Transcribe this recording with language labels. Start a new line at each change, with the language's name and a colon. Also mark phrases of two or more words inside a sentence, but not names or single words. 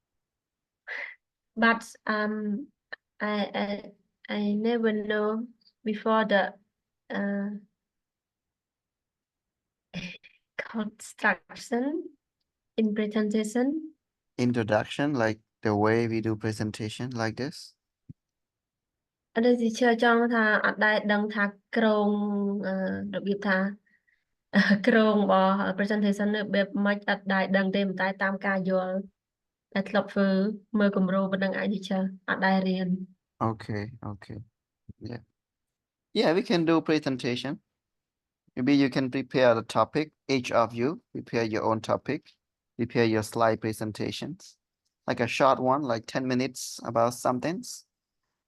English: but I never know before the construction in presentation. Introduction, like the way we do presentation like this.
Khmer: អត់ទេជឿចង់ថាអត់ដែលដឹងថាក្រងរបៀបថាក្រងរបស់ presentation នៅបែបម៉េចអត់ដែលដឹងទេប៉ុន្តែតាមការយល់តែធ្លាប់ធ្វើមើលគម្រោងប៉ុណ្ណឹងឯងទីជឿអត់ដែលរៀន
English: Okay, okay. Yeah. Yeah, we can do presentation. Maybe you can prepare the topic, each of you prepare your own topic, prepare your slide presentations, like a short one, like 10 minutes about some things.